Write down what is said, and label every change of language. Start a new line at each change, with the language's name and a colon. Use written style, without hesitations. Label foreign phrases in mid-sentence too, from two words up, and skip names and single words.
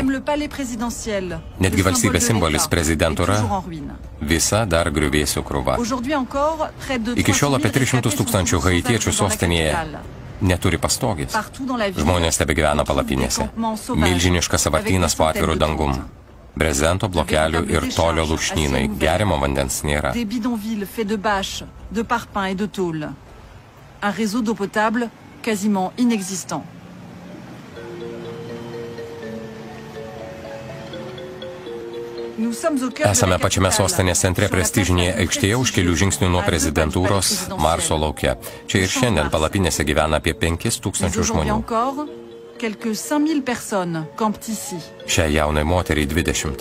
Lithuanian: Netgi valstybės simbolis prezidentūra visa dar griuvėsių krūva. Iki šiol apie 300 000 haitiečių sostinėje neturi pastogės. Žmonės tebe gyvena palapinėse. Milžiniškas sąvartynas po atviru dangum. Brezento, blokelių ir tolio lūšnynai. Geriamo vandens nėra.
French: De parpaings et de tôles. Un réseau d'eau potable quasiment inexistant.
Lithuanian: Esame pačiame sostinės centre prestižinėje aikštėje už kelių žingsnių nuo prezidentūros Marso lauke. Čia ir šiandien palapinėse gyvena apie 5000 žmonių. Šiai jaunai moteriai 20.